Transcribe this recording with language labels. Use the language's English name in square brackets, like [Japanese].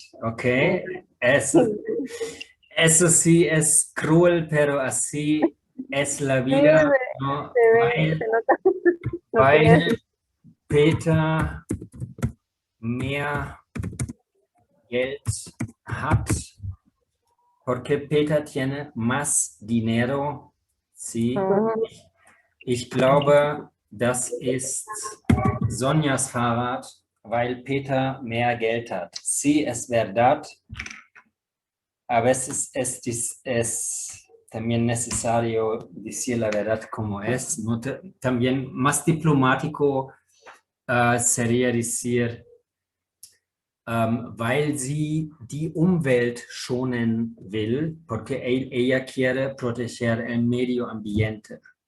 [Spanish] Okay, eso sí es cruel, pero así es la Sí, vida, ¿no? se ve, se nota. No quería [German] Weil [Spanish] decir. [German] Peter mehr Geld hat, [Spanish] porque Peter tiene más dinero. [German] Sí, ich glaube, das ist Sonjas Fahrrad, weil Peter mehr Geld hat. [Spanish] Sí, es verdad. A veces es también necesario decir la verdad como es, ¿no? También más diplomático sería decir, [German] weil sie die Umwelt schonen will, [Spanish] porque ella quiere proteger el medio ambiente.